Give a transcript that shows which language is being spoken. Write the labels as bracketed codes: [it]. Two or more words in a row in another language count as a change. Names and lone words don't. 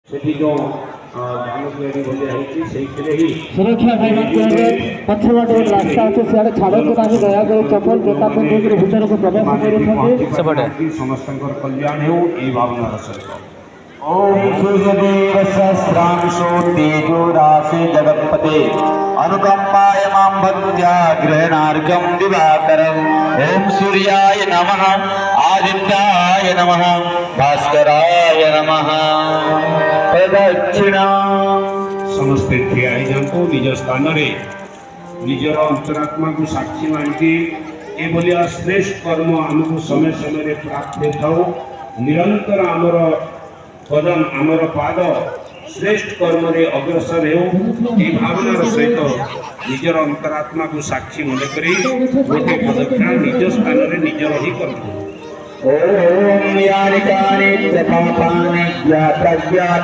[or] ସେଠି ଯେଉଁ ଧାନ ତିଆରି ଭଳିଆ ହେଇଛି ସେଇଥିରେ ହିଁ ସୁରକ୍ଷା ଭାଇମାନେ ପଛପଟେ ଗୋଟେ ରାସ୍ତା ଅଛି ସିଆଡ଼େ ଛାଡ଼ନ୍ତୁ ନାହିଁ ଦୟାକରି ଚପଲ ଜୋତା ପିନ୍ଧିକରି ଭିତରକୁ ପ୍ରବେଶ କରୁଛନ୍ତି। ସମସ୍ତଙ୍କର କଲ୍ୟାଣ ହେଉ ଏଇ ଭାବନାର ସହିତ। [sa] ओम सूर्यदेव सहस्रांशो तेजो राशि जगत्पते अनुकंपाय मां भक्त्या गृहणार्घं दिवाकरम् ओम सूर्याय नमः आदित्याय नमः भास्कराय नमः प्रदक्षिणा [or] ସମସ୍ତେ ଠିଆ ହେଇଯାନ୍ତୁ ନିଜ ସ୍ଥାନରେ ନିଜର ଅନ୍ତରାତ୍ମାକୁ ସାକ୍ଷୀ ମାନିକି ଏଭଳିଆ ଶ୍ରେଷ୍ଠ କର୍ମ ଆମକୁ ସମୟ ସମୟରେ ପ୍ରାପ୍ତ ହେଇଥାଉ। ନିରନ୍ତର ଆମର କଦମ ଆମର ପାଦ ଶ୍ରେଷ୍ଠ କର୍ମରେ ଅଗ୍ରସର ହେଉ ଏହି ଭାବନାର ସହିତ ନିଜର ଅନ୍ତରାତ୍ମାକୁ ସାକ୍ଷୀ ମନେ କରି ଗୋଟେ ପ୍ରଦକ୍ଷିଣ ନିଜ ସ୍ଥାନରେ ନିଜର ହିଁ କରନ୍ତୁ। [sa] ओम यानि कानि च पापानि ज्ञातव्यात्